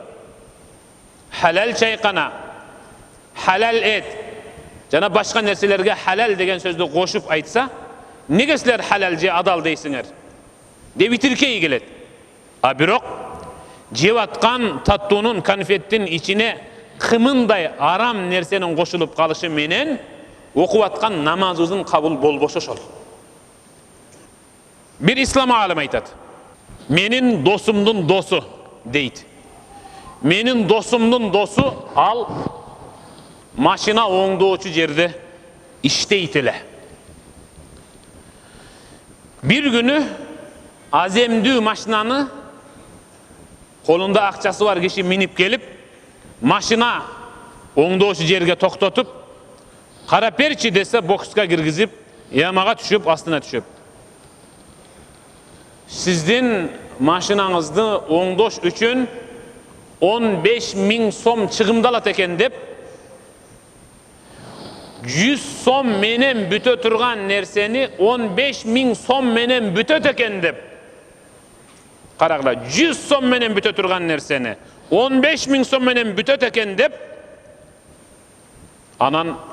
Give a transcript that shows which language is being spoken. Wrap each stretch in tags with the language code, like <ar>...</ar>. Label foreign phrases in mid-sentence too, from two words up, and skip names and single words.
<ky>Халал чайкана, халал эт жана башка нерселерге халал деген сөздү кошуп айтса, неге силер халал же адал дейсиңер деп итирикке келет. А бирок жеп аткан таттуунун, конфеттин ичине кымындай арам нерсенин кошулуп калышы менен окуп аткан намазыбыздын кабыл болбошу ошол. Bir İslam alimi aytат. Menin dosumdun dosu deydi. Menin dosumdun dosu al maşina оңдоочу жерде иштейт эле. Bir günü azemdүү машинаны колунда акчасы бар киши минип келип, машина оңдоочу жерге токтотуп, карап берчи десе бокска киргизип, ямага түшүп, астына түшүп. Sizdin maşinanızды оңдош үчүн 15.000 сом чыгымды алат экен деп 100 сом менен бүтө турган нерсени 15.000 сом менен бүтөт экен деп. Карагыла, 100 сом менен бүтө турган нерсени 15.000 сом менен бүтөт экен деп, анан</ky>